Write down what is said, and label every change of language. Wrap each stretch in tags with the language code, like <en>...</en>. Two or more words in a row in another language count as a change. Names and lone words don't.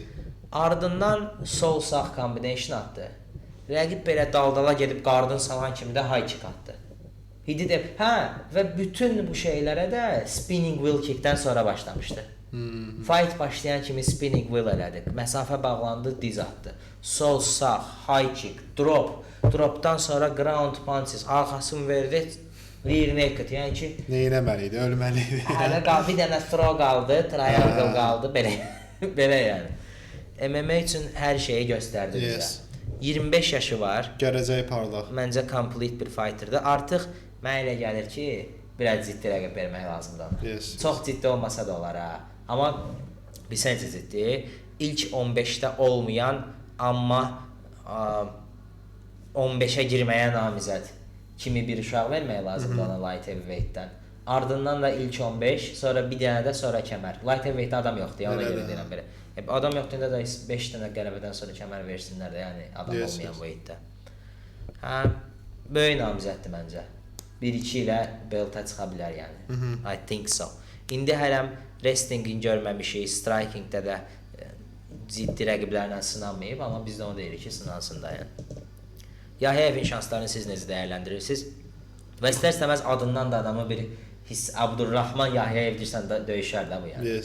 <az>Ardından sol sağ kombinasyon atdı. Rəqib belə daldala gedib qardın salan kimi də</az> <en>high kick</en> <az>atdı. Və bütün bu şeylərə də</az> <en>spinning wheel kickdən</en> <az>sonra başlamışdı. Fight başlayan kimi</az> <en>spinning wheel</en> <az>elədi. Məsafə bağlandı, diz atdı. Sol sağ,</az> <en>high kick, drop.</en> <az>Dropdan sonra</az> <en>ground punches,</en> <az>arxasını verdi,</az> <en>rear naked.</en> <az>Yəni ki, nə etməli idi, ölməli idi. Hələ bir dənə throw qaldı, triangle qaldı, belə. Belə yəni. MMA üçün hər şeyi göstərdi bizə. 25 yaşı var. Gələcəyi parlaq. Məncə complete bir fighterdır. Artıq mənə elə gəlir ki, biraz ciddi rəqib vermək lazımdır. Çox ciddi olmasa da olar ha. Amma bir sənəcə ciddi. İlk 15-də olmayan, amma 15-ə girməyə namizəd kimi bir uşaq vermək lazımdır ona</az> <en>light heavyweight-dən.</en> <az>Ardından da ilk 15, sonra bir dənə də sonra kəmər.</az> <en>Light heavyweight-də</en> <az>adam yoxdur, ona görə deyirəm belə. Adam yoxdur da 5 dənə qələbədən sonra kəmər versinlər də, yəni adam olmayan</az> <en>bu weightdə.</en> <az>Böyük namizəddir məncə. 1-2 ilə belta çıxa bilər yəni.</az> <en>I think so.</en> <az>İndi hələm wrestlingin görməmişik, strikingdə də ciddi rəqiblərlə sınanmayıb, amma biz də onu deyirik ki, sınansın da yəni. Yahyayevin şanslarını siz necə dəyərləndirirsiniz? Və istər-istəməz adından da adamı bir Abdurrahman Yahyayev deyirsən də döyüşər də bu yəni.</az>